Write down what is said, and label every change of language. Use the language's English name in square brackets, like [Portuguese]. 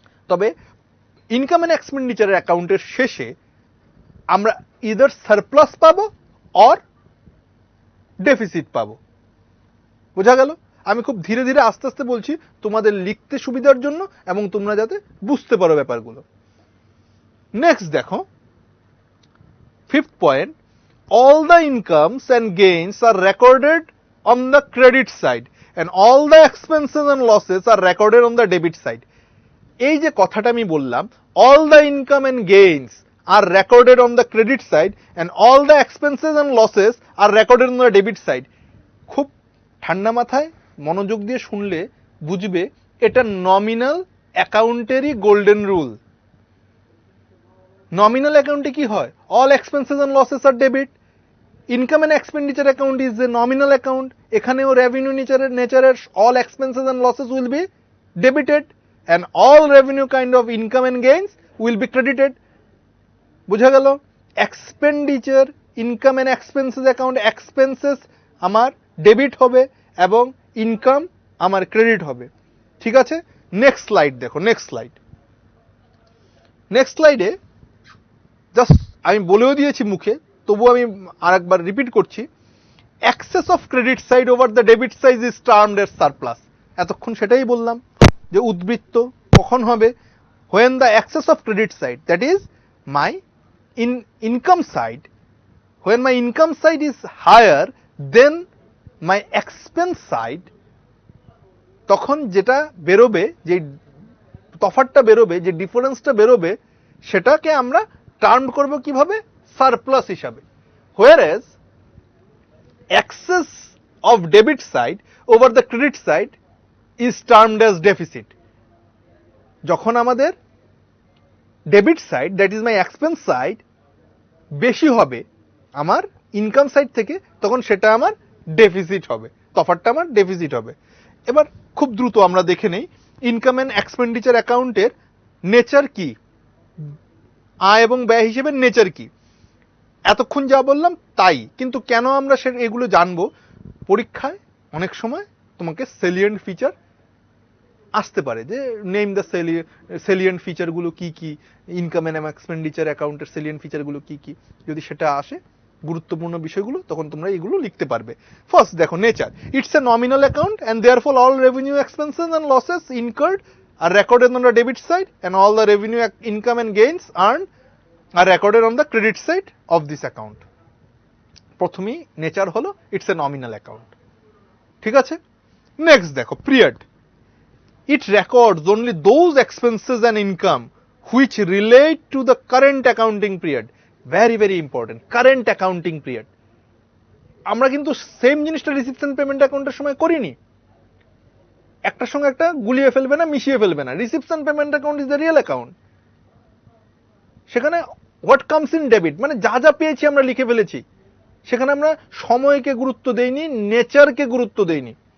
[Bangla] তবে income and এক্সপেন্ডিচারের অ্যাকাউন্টের শেষে আমরা ইদার সারপ্লাস পাবো অর ডেফিসিট পাবো। বোঝা গেল? আমি খুব ধীরে ধীরে আস্তে আস্তে বলছি তোমাদের লিখতে সুবিধার জন্য এবং তোমরা যাতে বুঝতে পারো ব্যাপারগুলো। নেক্সট দেখো, fifth point, [English] all the incomes and gains are recorded on the credit side and all the expenses and losses are recorded on the debit side. [Bangla] এই যে কথাটা আমি বললাম, [English] all the income and gains are recorded on the credit side and all the expenses and losses are recorded on the debit side. [Bangla] খুব ঠান্ডা মাথায় মনোযোগ দিয়ে শুনলে বুঝবে এটা নমিনাল অ্যাকাউন্টেরই গোল্ডেন রুল। নমিনাল অ্যাকাউন্টে কি হয়? [English] all expenses and losses are debit. Income and expenditure account is a nominal account, এখানেও revenue নেচারের all expenses and losses will be debited and all revenue kind of income and gains will be credited. [Bangla] বোঝা গেল? [English] expenditure [Bangla] income and expenses account, expenses আমার debit হবে এবং income আমার credit হবে। ঠিক আছে, নেক্সট স্লাইড দেখো। নেক্সট স্লাইডে জাস্ট আমি বলেও দিয়েছি মুখে, তবু আমি আরেকবার রিপিট করছি। [English] Excess of credit side over the debit side is termed as surplus. [Bangla] এতক্ষণ সেটাই বললাম যে উদ্বৃত্ত কখন হবে, [English] when the excess of credit side, that is my income side, when my income side is higher than my expense side, [Bangla] তখন যেটা বেরোবে, যে তফাৎটা বেরোবে, যে ডিফারেন্সটা বেরোবে, সেটাকে আমরা টার্ম করব কিভাবে? সারপ্লাস হিসাবে। [English] whereas excess of debit side over the credit side is termed as deficit. [Bangla] যখন আমাদের debit side, [English] that is my expense side, [Bangla] বেশি হবে আমার ইনকাম সাইড থেকে, তখন সেটা আমার ডেফিসিট হবে, তফাৎটা আমার ডেফিসিট হবে। এবার খুব দ্রুত আমরা দেখে নেই ইনকাম অ্যান্ড এক্সপেন্ডিচার অ্যাকাউন্টের নেচার কি, আয় এবং ব্যয় হিসেবে নেচার কি। এতক্ষণ যা বললাম তাই, কিন্তু কেন আমরা এগুলো জানবো? পরীক্ষায় অনেক সময় তোমাকে সেলিয়েন্ট ফিচার আসতে পারে, যে নেম দ্য সেলিয়েন্ট ফিচারগুলো কি কি, ইনকাম অ্যান্ড এক্সপেন্ডিচার অ্যাকাউন্টের সেলিয়েন্ট ফিচারগুলো কি কি। যদি সেটা আসে গুরুত্বপূর্ণ বিষয়গুলো, তখন তোমরা এগুলো লিখতে পারবে। [English] First দেখো nature, it's a nominal account and therefore all revenue expenses and losses incurred are recorded on the debit side and all the revenue income and gains earned are recorded on the credit side of this account. [Bangla] প্রথমেই nature হলো [English] It's a nominal account. [Bangla] ঠিক আছে, next দেখো period. [English] It records only those expenses and income which relate to the current accounting period. Very very important, current accounting period. [Bangla] আমরা কিন্তু same জিনিসটা reception payment অ্যাকাউন্টের সময় করিনি। একটার সঙ্গে একটা গুলিয়ে ফেলবে না, মিশিয়ে ফেলবে না। [English] Reception payment account is the real account. সেখানে what comes in debit, [Bangla] মানে যা যা পেয়েছি আমরা লিখে ফেলেছি। সেখানে আমরা সময়কে গুরুত্ব দেইনি, নেচারকে গুরুত্ব দেইনি।